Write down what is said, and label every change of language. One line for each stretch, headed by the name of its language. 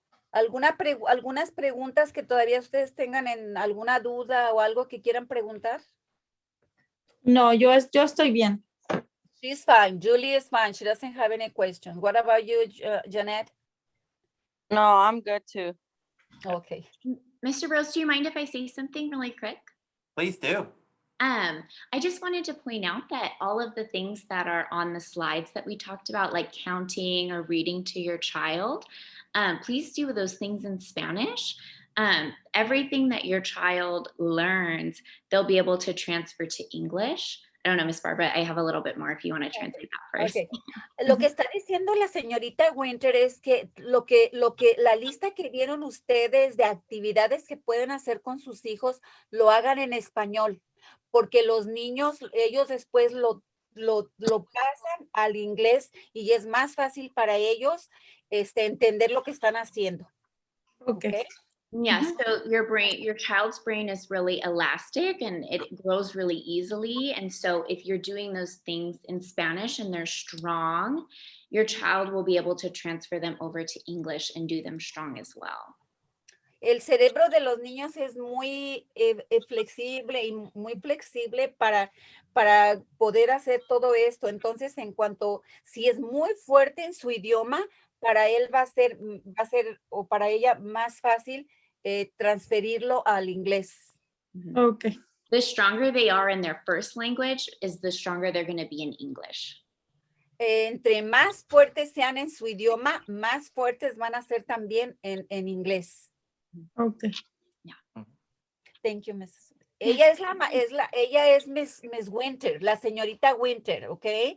Spanish: ¿Algunas preguntas que todavía ustedes tengan en alguna duda o algo que quieran preguntar? No, yo estoy bien.
English: She's fine. Julie is fine. She doesn't have any questions. What about you, Janet? No, I'm good too. Okay. Mr. Rose, do you mind if I say something really quick? Please do. I just wanted to point out that all of the things that are on the slides that we talked about, like counting or reading to your child, please do those things in Spanish. everything that your child learns, they'll be able to transfer to English. I don't know, Miss Barbara, I have a little bit more if you want to translate that first. Okay.
Spanish: Lo que está diciendo la señorita Winter es que la lista que vieron ustedes de actividades que pueden hacer con sus hijos, lo hagan en español, porque los niños, ellos después lo pasan al inglés y es más fácil para ellos entender lo que están haciendo.
English: Okay. Yeah, so your child's brain is really elastic and it grows really easily. And so if you're doing those things in Spanish and they're strong, your child will be able to transfer them over to English and do them strong as well.
Spanish: El cerebro de los niños es muy flexible y muy flexible para poder hacer todo esto. Entonces, en cuanto, si es muy fuerte en su idioma, para él va a ser, o para ella más fácil transferirlo al inglés.
English: Okay. The stronger they are in their first language is the stronger they're going to be in English.
Spanish: Entre más fuertes sean en su idioma, más fuertes van a ser también en inglés.
English: Okay. Thank you, Mrs.
Spanish: Ella es Miss Winter, la señorita Winter, ¿ok?